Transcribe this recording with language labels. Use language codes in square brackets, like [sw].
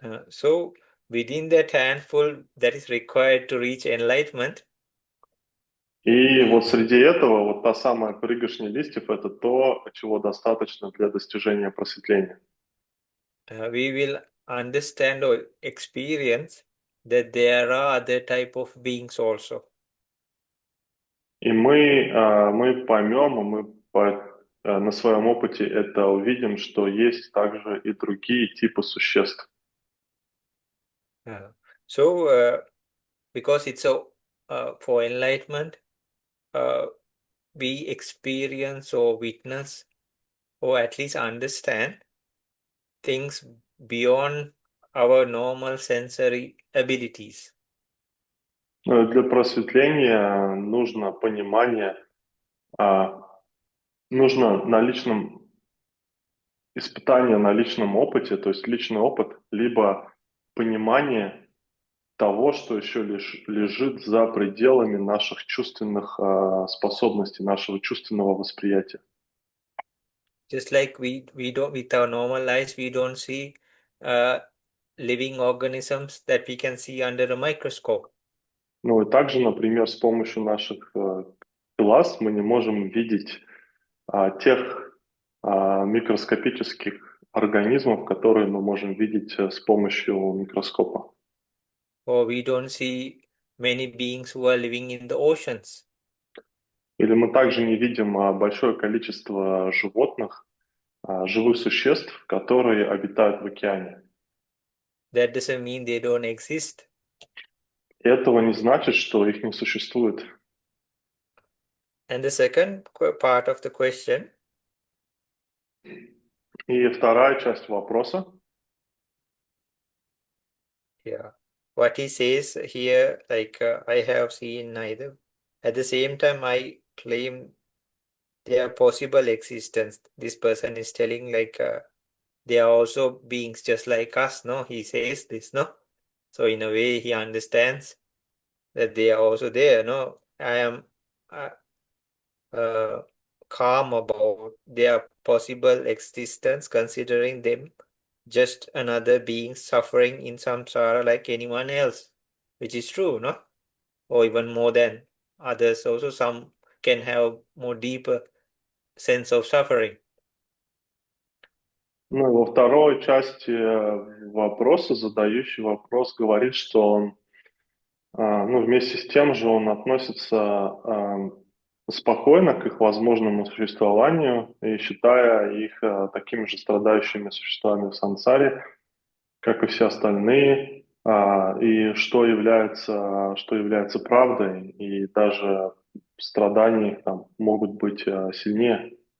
[en] So within that handful that is required to reach enlightenment, [ru] И вот среди этого вот та самая пригоршня листьев — это то, чего достаточно для достижения просветления. [en] we will understand or experience that there are other type of beings also. [ru] И мы поймем, и мы на своем опыте это увидим, что есть также и другие типы существ. [en] So because it's for enlightenment, we experience or witness or at least understand things beyond our normal sensory abilities. [ru] Для просветления нужно понимание, а, нужно на личном испытание на личном опыте, то есть личный опыт, либо понимание того, что еще лежит за пределами наших чувственных способностей, нашего чувственного восприятия. [en] Just like we don't, with our normal eyes, we don't see living organisms that we can see under a microscope. [ru] Ну и также, например, с помощью наших глаз мы не можем видеть тех микроскопических организмов, которые мы можем видеть с помощью микроскопа. [en] Or we don't see many beings who are living in the oceans. [ru] Или мы также не видим большое количество животных, живых существ, которые обитают в океане. [en] That doesn't mean they don't exist. [ru] И этого не значит, что их не существует. [en] And the second part of the question, [ru] И вторая часть вопроса. [en] yeah, what he says here, like I have seen neither. At the same time, I claim their possible existence. This person is telling like they are also beings just like us, no? He says this, no? So in a way, he understands that they are also there, no? I am calm about their possible existence, considering them just another being suffering in samsara like anyone else, which is true, no? Or even more than others. Also, some can have more deeper sense of suffering. [ru] Ну, и во второй части вопроса задающий вопрос говорит, что он, ну, вместе с тем же он относится спокойно к их возможному существованию и считая их такими же страдающими существами в сансаре, как и все остальные, и что является правдой, и даже страдания их там могут быть сильнее.